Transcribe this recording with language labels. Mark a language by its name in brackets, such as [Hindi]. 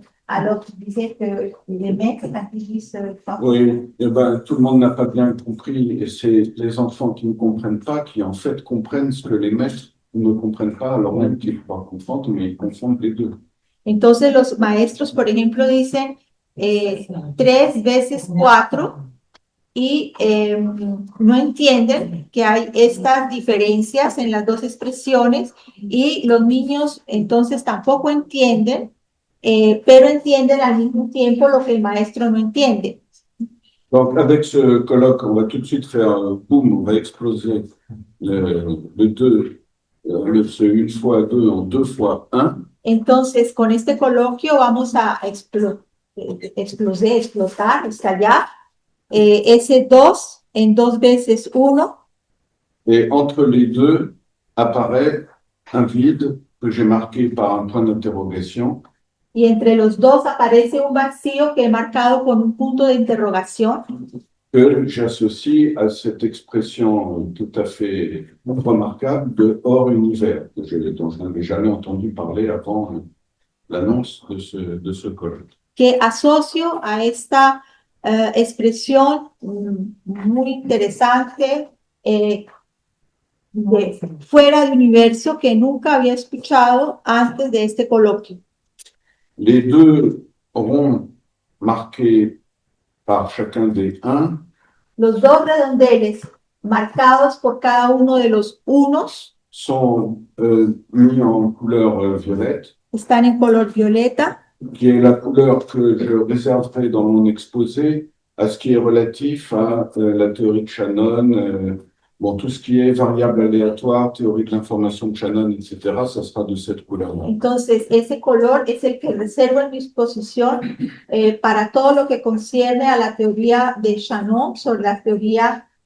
[French] Alors, tu disais que les maîtres, quand ils disent... Oui, eh ben, tout le monde n'a pas bien compris, et c'est les enfants qui ne comprennent pas qui, en fait, comprennent ce que les maîtres ne comprennent pas, alors même qu'ils croient comprendre, mais ils confondent les deux. [Spanish] Entonces, los maestros, por ejemplo, dicen 3 veces 4, y no entienden que hay estas diferencias en las dos expresiones y los niños entonces tampoco entienden, pero entienden al mismo tiempo lo que el maestro no entiende. [French] Donc, avec ce colloque, on va tout de suite faire boum, on va exploser le 2, ce 1 fois 2 en 2 fois 1. [Spanish] Entonces, con este coloquio vamos a explotar, estallar ese 2 en 2 veces 1. [French] Et entre les deux apparaît un vide que j'ai marqué par un point d'interrogation. [Spanish] Y entre los dos aparece un vacío que he marcado con un punto de interrogación. [French] Que j'associe à cette expression tout à fait remarquable de hors univers, dont je n'avais jamais entendu parler avant l'annonce de ce colloque. [Spanish] Que asocio a esta expresión muy interesante de fuera del universo que nunca había escuchado antes de este coloquio. [French] Les deux ronds marqués par chacun des 1 [Spanish] Los dos redondeles marcados por cada uno de los unos [French] sont mis en couleur violette, [Spanish] están en color violeta, [French] qui est la couleur que je réserverai dans mon exposé à ce qui est relatif à la théorie de Shannon, bon, tout ce qui est variable aléatoire, théorie de l'information de Shannon, etc., ça sera de cette couleur-là. [Spanish] Entonces ese color es el que reservo en mi exposición para todo lo que concierne a la teoría de Shannon sobre la teoría